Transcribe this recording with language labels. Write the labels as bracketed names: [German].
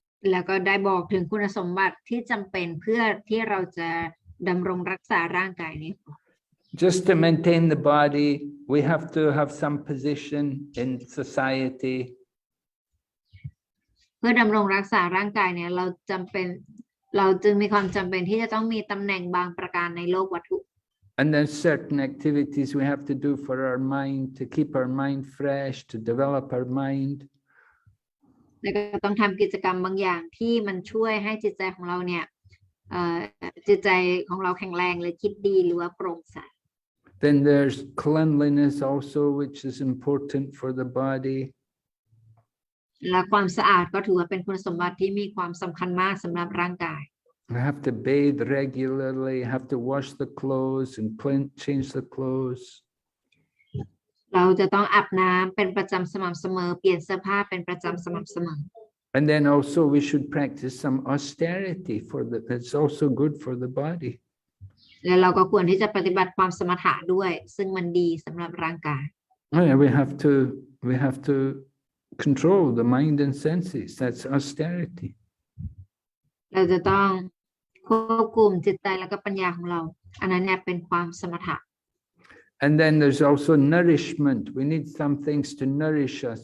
[Thai] แล้วก็ได้บอกถึงคุณสมบัติที่จำเป็นเพื่อที่เราจะดำรงรักษาร่างกายนี้ [English] Just to maintain the body, we have to have some position in society. [Thai] เพื่อดำรงรักษาร่างกายเนี่ยเราจึงมีความจำเป็นที่จะต้องมีตำแหน่งบางประการในโลกวัตถุ [English] And then certain activities we have to do for our mind, to keep our mind fresh, to develop our mind. [Thai] แล้วก็ต้องทำกิจกรรมบางอย่างที่มันช่วยให้จิตใจของเราเนี่ย จิตใจของเราแข็งแรงเลยคิดดีหรือว่าโปร่งใส [English] Then there's cleanliness also, which is important for the body. [Thai] และความสะอาดก็ถือว่าเป็นคุณสมบัติที่มีความสำคัญมากสำหรับร่างกาย [English] We have to bathe regularly, have to wash the clothes and change the clothes. [Thai] เราจะต้องอาบน้ำเป็นประจำสม่ำเสมอเปลี่ยนเสื้อผ้าเป็นประจำสม่ำเสมอ [English] And then also we should practice some austerity it's also good for the body. [Thai] และเราก็ควรที่จะปฏิบัติความสมถะด้วย ซึ่งมันดีสำหรับร่างกาย [English] We have to control the mind and senses. That's austerity. [Thai] เราจะต้องควบคุมจิตใจและก็ปัญญาของเรา อันนั้นเนี่ยเป็นความสมถะ [English] And then there's also nourishment. We need some things to nourish us.